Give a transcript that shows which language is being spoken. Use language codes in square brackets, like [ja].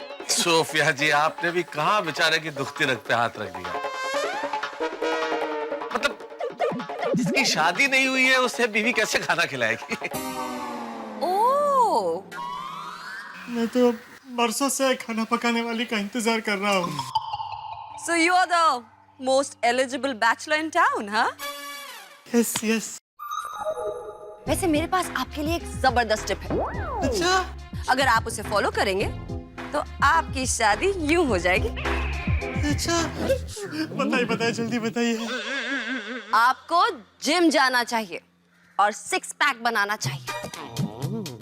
[hi] Sophia जी, आपने भी कहाँ बेचारे की दुखती रग पे हाथ रख दिया। मतलब जिसकी शादी नहीं हुई है उसे बीवी कैसे खाना खिलाएगी? ओह, मैं तो बरसों से खाना पकाने वाली का इंतजार कर रहा हूँ। [en] so you are the most eligible bachelor in town, [hi] हाँ? [en] Yes. [hi] वैसे मेरे पास आपके लिए एक जबरदस्त टिप है। अच्छा, अगर आप उसे फॉलो करेंगे तो आपकी शादी यूं हो जाएगी। अच्छा, बताइए जल्दी बताइए। आपको जिम जाना चाहिए और 6 पैक बनाना चाहिए।